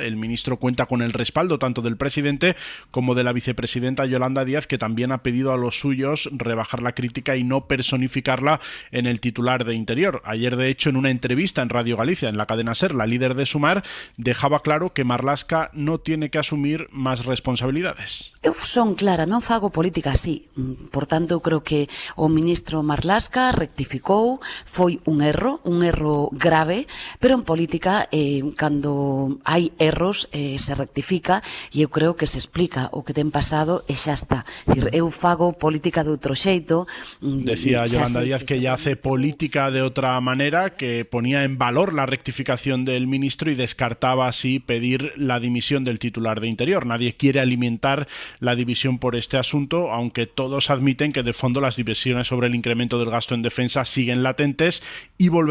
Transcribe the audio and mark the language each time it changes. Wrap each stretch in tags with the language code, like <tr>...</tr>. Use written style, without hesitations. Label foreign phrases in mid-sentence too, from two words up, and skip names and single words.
<es>El ministro cuenta con el respaldo tanto del presidente como de la vicepresidenta Yolanda Díaz, que también ha pedido a los suyos rebajar la crítica y no personificarla en el titular de Interior. Ayer, de hecho, en una entrevista en Radio Galicia, en la cadena SER, la líder de Sumar dejaba claro que Marlaska no tiene que asumir más responsabilidades.</es> <gl>Eu son clara, non fago política así. Por tanto, eu creo que o ministro Marlaska rectificou, foi un erro grave, pero en política, cando hai erros, se rectifica, e eu creo que se explica o que ten pasado e xa está. Dicir, eu fago política de outro xeito.</gl> <es>Decía Yolanda Díaz que ella hace política de otra manera, que ponía en valor la rectificación del ministro y descartaba así pedir la dimisión del titular de Interior. Nadie quiere alimentar la división por este asunto, aunque todos admiten que de fondo las divisiones sobre el incremento del gasto en defensa siguen latentes y volverán</es>